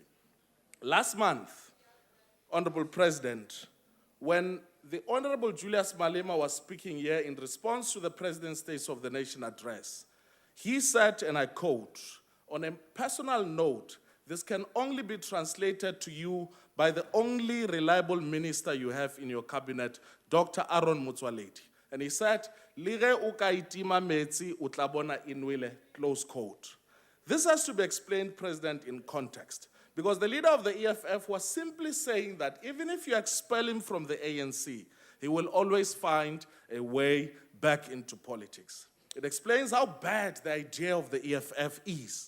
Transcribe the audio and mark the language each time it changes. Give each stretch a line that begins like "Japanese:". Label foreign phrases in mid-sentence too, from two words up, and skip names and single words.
English: Last month, Honorable President, when the Honorable Julius Malema was speaking here in response to the President's State of the Nation address, he said, and I quote, "On a personal note, this can only be translated to you by the only reliable minister you have in your cabinet, Dr.
Northern Sotho: Aaron Motsoaledi."
English: And he said,
Northern Sotho: "Lige o ka itima metsi o tla bona inwele,"
English: close quote. This has to be explained, President, in context, Because the leader of the EFF was simply saying that even if you expel him from the ANC, he will always find a way back into politics. It explains how bad the idea of the EFF is.